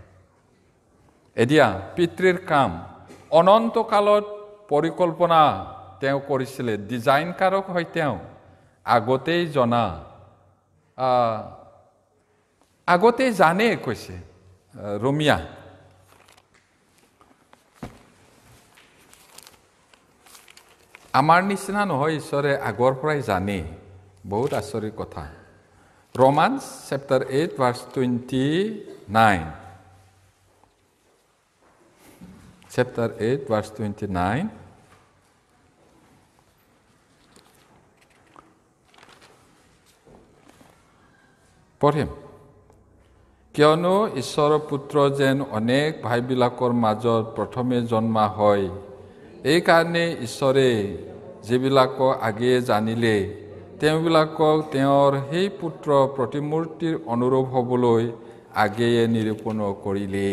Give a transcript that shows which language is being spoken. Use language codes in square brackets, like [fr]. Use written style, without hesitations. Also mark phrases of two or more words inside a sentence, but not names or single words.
[as] এতিয়া পিতৃৰ কাম অনন্তকালত পৰিকল্পনা তেওঁ কৰিছিলে, ডিজাইনকাৰক হয় তেওঁ, আগতেই জনা, আগতেই জানে কৈছে ৰোমিয়া। আমাৰ নিচিনা নহয়, ঈশ্বৰে আগৰ পৰাই জানে। বহুত আচৰিত কথা। [en] Romans chapter 8 verse 29. Chapter 8 verse 29. [as] পঢ়িম। কিয়নো ঈশ্বৰৰ পুত্ৰ যেন অনেক ভাইবিলাকৰ মাজত প্ৰথমে জন্মা হয়, এইকাৰণে ঈশ্বৰে যিবিলাকক আগেয়ে জানিলে তেওঁবিলাকক তেওঁৰ সেই পুত্ৰ প্ৰতিমূৰ্তিৰ অনুৰূপ হ'বলৈ আগেয়ে নিৰূপণ কৰিলে।